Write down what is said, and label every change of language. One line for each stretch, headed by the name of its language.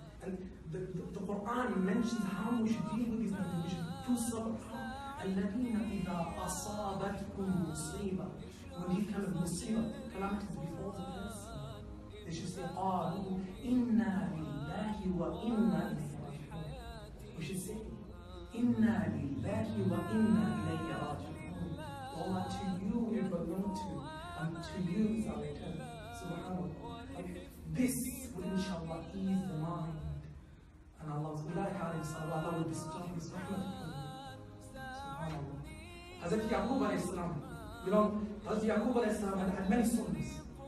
English: And the Quran mentions how we should deal with these things. We should do sabr.
Arabic: الَّذِينَ إِذَا أَصَابَتْهُمْ مُصِيبَةٌ.
English: When these kind of calamities befall the person, they should say,
Arabic: قَالُوا إِنَّا لِلَّهِ وَإِنَّا إِلَيْهِ رَاجِعُونَ.
English: We should say,
Arabic: إِنَّا لِلَّهِ وَإِنَّا إِلَيْهِ رَاجِعُونَ.
English: Allah, to you we belong to, and to you is our return. Subhanallah. And this will inshallah ease the mind. And Allah will bestow His rahmah upon you. Subhanallah. Hazrat Yaqub alayhi salam, you know, Hazrat Yaqub alayhi salam had many sons.